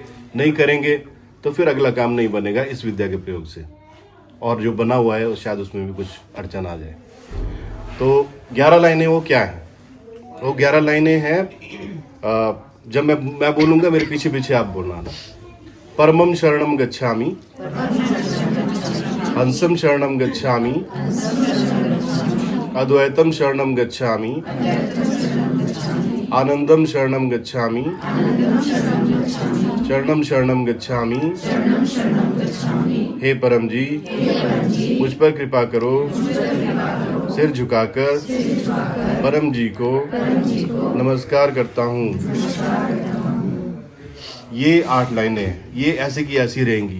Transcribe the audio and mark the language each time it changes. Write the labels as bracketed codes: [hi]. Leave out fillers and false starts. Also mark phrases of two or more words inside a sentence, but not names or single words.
[hi] नहीं करेंगे तो फिर अगला काम नहीं बनेगा इस विद्या के प्रयोग से, और जो बना हुआ है शायद उसमें भी कुछ अड़चन आ जाए। तो 11 लाइनें वो क्या है? वो 11 लाइनें हैं, जब मैं बोलूँगा मेरे पीछे पीछे आप बोलना ना। [sa] परमम शरणम गच्छामि, हंसम शरणम गच्छामि, अद्वैतम शरणम गच्छामि, आनंदम शरणम गच्छामि, शरणम शरणम गच्छामि। [hi] हे परम जी, मुझ पर कृपा करो। सिर झुकाकर परम जी को नमस्कार करता हूँ। ये 8 लाइनें हैं, ये ऐसे की ऐसी रहेंगी।